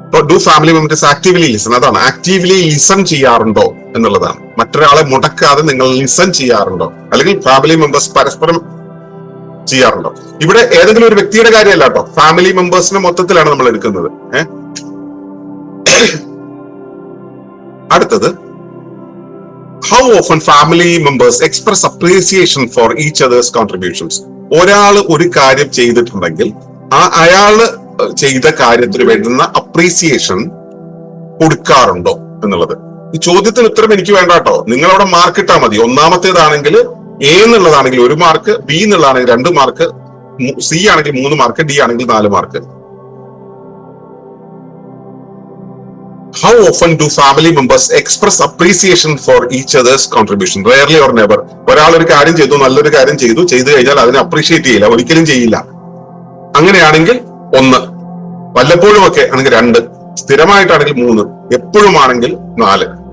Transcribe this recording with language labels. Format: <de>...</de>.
<en>Do family members actively listen?</en> <ml>അതാണ്, actively listen ചെയ്യാറുണ്ടോ എന്നുള്ളതാണ്. മറ്റൊരാളെ മുടക്കാതെ നിങ്ങൾ ലിസൺ ചെയ്യാറുണ്ടോ? അല്ലെങ്കിൽ ഫാമിലി മെമ്പേഴ്സ് പരസ്പരം ചെയ്യാറുണ്ടോ? ഇവിടെ ഏതെങ്കിലും ഒരു വ്യക്തിയുടെ കാര്യമല്ല കേട്ടോ, ഫാമിലി മെമ്പേഴ്സിനെ മൊത്തത്തിലാണ് നമ്മൾ എടുക്കുന്നത്. അടുത്തത്,</ml> <en>how often family members express appreciation for each other's contributions?</en> <ml>ഒരാൾ ഒരു കാര്യം ചെയ്തിട്ടുണ്ടെങ്കിൽ അയാള് ചെയ്ത കാര്യത്തിന് വേണ്ടുന്ന അപ്രീസിയേഷൻ കൊടുക്കാറുണ്ടോ എന്നുള്ളത്. ഈ ചോദ്യത്തിന് ഉത്തരം എനിക്ക് വേണ്ട കേട്ടോ, നിങ്ങൾ അവിടെ മാർക്ക് ഇട്ടാൽ മതി. ഒന്നാമത്തേതാണെങ്കിൽ A എന്നുള്ളതാണെങ്കിൽ 1 mark, B എന്നുള്ളതാണെങ്കിൽ 2 mark, C ആണെങ്കിൽ 3 മാർക്ക്, ഡി ആണെങ്കിൽ 4 mark.</ml> <en>How often do family members express appreciation for each other's contribution? Rarely or never.</en> <ml>ഒരാൾ ഒരു കാര്യം ചെയ്തു, നല്ലൊരു കാര്യം ചെയ്തു കഴിഞ്ഞാൽ അതിനെ അപ്രീഷിയേറ്റ് ചെയ്യില്ല, ഒരിക്കലും ചെയ്യില്ല. അങ്ങനെയാണെങ്കിൽ 1, വല്ലപ്പോഴും ഒക്കെ ആണെങ്കിൽ 2, സ്ഥിരമായിട്ടാണെങ്കിൽ 3, എപ്പോഴും ആണെങ്കിൽ 4.</ml>